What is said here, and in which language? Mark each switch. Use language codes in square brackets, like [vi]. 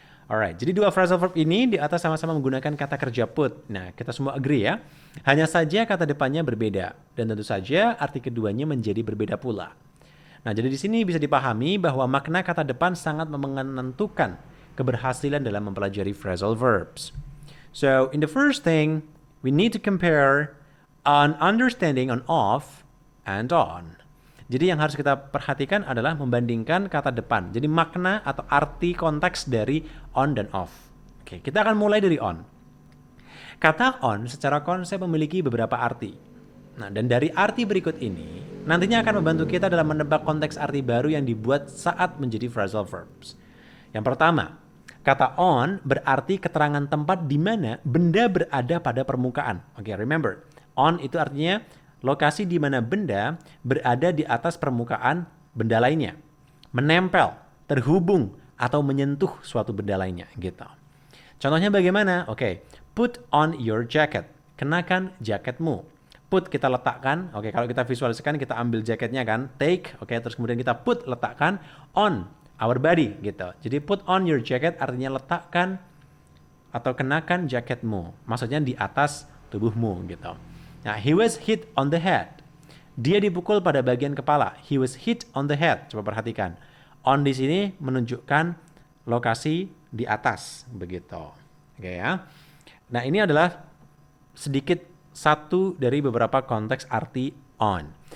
[id] Alright, jadi dua phrasal verb ini di atas sama-sama menggunakan kata kerja put. Nah, kita semua agree ya. Hanya saja kata depannya berbeda. Dan tentu saja arti keduanya menjadi berbeda pula. Nah, jadi di sini bisa dipahami bahwa makna kata depan sangat menentukan keberhasilan dalam mempelajari phrasal verbs. [en] So, in the first thing, we need to compare an understanding on off and on. [id] Jadi yang harus kita perhatikan adalah membandingkan kata depan. Jadi makna atau arti konteks dari on dan off. Oke, kita akan mulai dari on. Kata on secara konsep memiliki beberapa arti. Nah, dan dari arti berikut ini, nantinya akan membantu kita dalam menebak konteks arti baru yang dibuat saat menjadi phrasal verbs. Yang pertama, kata on berarti keterangan tempat di mana benda berada pada permukaan. Oke, remember, on itu artinya lokasi di mana benda berada di atas permukaan benda lainnya. Menempel, terhubung, atau menyentuh suatu benda lainnya gitu. Contohnya bagaimana? Oke, [en] put on your jacket. [id] Kenakan jaketmu. Put kita letakkan. Oke, kalau kita visualisasikan kita ambil jaketnya kan. Take, oke, terus kemudian kita put letakkan [en] on our body [id] gitu. Jadi put on your jacket artinya letakkan atau kenakan jaketmu. Maksudnya di atas tubuhmu gitu. [en] Nah, he was hit on the head. [id] Dia dipukul pada bagian kepala. [en] He was hit on the head. [id] Coba perhatikan. On di sini menunjukkan lokasi di atas begitu. Oke ya. Nah, ini adalah sedikit satu dari beberapa konteks arti on.